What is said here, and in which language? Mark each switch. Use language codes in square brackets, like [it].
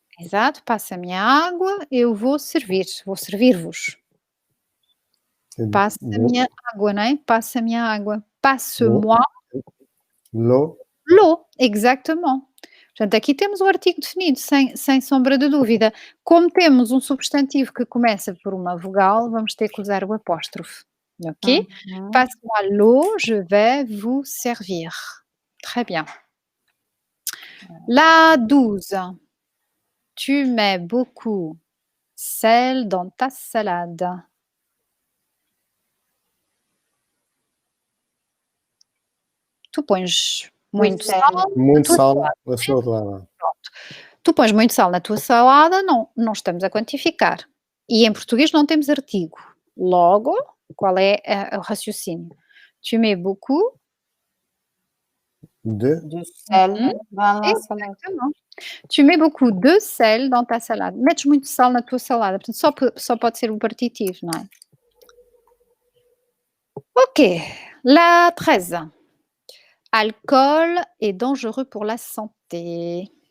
[pt] Exato, passa-me a água, eu vou servir-vos. Passa-me a água, não é? Passa-me a água. [fr] Passe-moi l'eau, exactement. [pt] Portanto, aqui temos o artigo definido, sem sombra de dúvida. Como temos um substantivo que começa por uma vogal, vamos ter que usar o apóstrofe. Ok? [fr] Passe-moi l'eau, je vais vous servir. Très bien. La 12. Tu mets beaucoup sel dans ta salade. [pt] Tu pões muito sal na sua salada. Tu pões muito sal na tua salada, não estamos a quantificar. E em português não temos artigo. Logo, qual é o raciocínio? [fr] Tu mets beaucoup de sel [pt] na salada. [fr] Tu mets beaucoup de sel dans ta salade. [pt] Metes muito sal na tua salada. Portanto, só pode ser um partitivo, não é? [fr] Ok. La 13. Alcool est dangereux pour la santé.